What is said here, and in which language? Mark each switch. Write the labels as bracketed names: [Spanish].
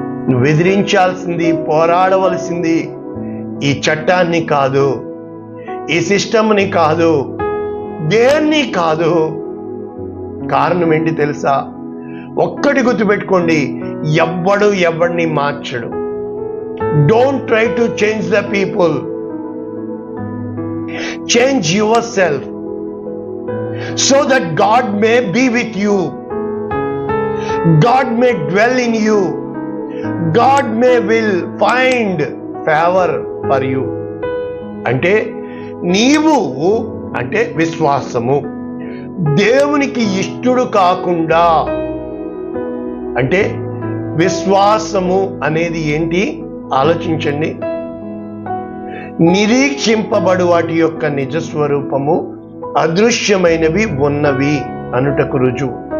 [Telugu] నువ్వు ఎదిరించాల్సింది, పోరాడవలసింది ఈ చట్టాన్ని కాదు, ఈ సిస్టమ్ని కాదు, దేన్ని కాదు. కారణం ఏంటి తెలుసా? ఒక్కటి గుర్తుపెట్టుకోండి, ఎవ్వడు ఎవడిని మార్చడు. [English] Don't try to change the people. Change yourself so that God may be with you. God may dwell in you. God will find favor for you. [Telugu] అంటే నీవు అంటే విశ్వాసము దేవునికి ఇష్టడు కాకుండా, అంటే విశ్వాసము అనేది ఏంటి ఆలోచించండి. నిరీక్షింపబడు వాటి యొక్క నిజస్వరూపము అదృశ్యమైనవి ఉన్నవి అనుటకు రుజువు.